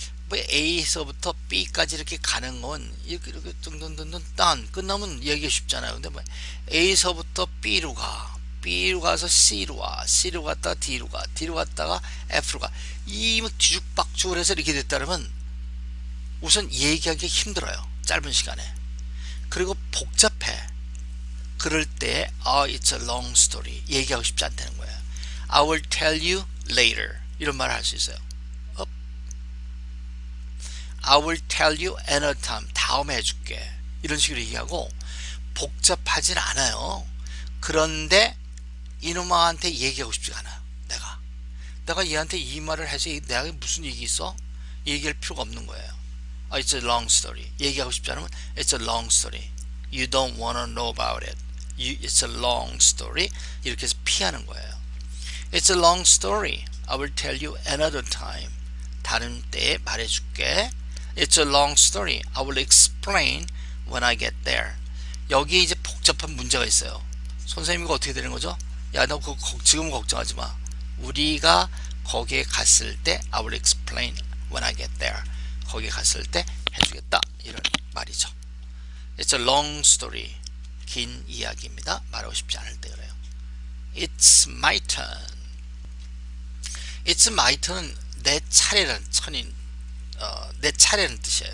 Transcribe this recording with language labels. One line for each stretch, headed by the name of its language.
Korean: 뭐 A에서부터 B까지 이렇게 가는 건 이렇게 딴 끝나면 얘기가 쉽잖아요. 근데 뭐 A에서부터 B로 가서 C로 와, C로 갔다가 D로 갔다가 F로 가. 이 뭐 뒤죽박죽을 해서 이렇게 됐다면 우선 얘기하기 힘들어요. 짧은 시간에. 그리고 복잡해.
English: 그럴 때 it's a long story.
Korean: 얘기하고 싶지 않다는 거예요.
English: I will tell you later. 이런 말을 할 수 있어요. I will tell you another time.
Korean: 다음에 해줄게. 이런 식으로 얘기하고 복잡하진 않아요. 그런데 이놈한테 얘기하고 싶지가 않아요. 내가 얘한테 이 말을 해서 내가 무슨 얘기 있어? 얘기할 필요가 없는 거예요.
English: It's a long story.
Korean: 얘기하고 싶지 않으면
English: It's a long story. You don't want to know about it. It's a long story.
Korean: 이렇게 해서 피하는 거예요.
English: It's a long story. I will tell you another time.
Korean: 다른 때에 말해줄게.
English: It's a long story. I will explain when I get there.
Korean: 여기에 이제 복잡한 문제가 있어요. 선생님 이거 어떻게 되는 거죠? 야, 너 지금은 걱정하지 마. 우리가 거기에 갔을 때
English: I will explain when I get there.
Korean: 거기에 갔을 때 해주겠다. 이런 말이죠.
English: It's a long story.
Korean: 긴 이야기입니다. 말하고 싶지 않을 때 그래요.
English: It's my turn. It's my turn.
Korean: 내 차례라는 내 차례라는 뜻이에요.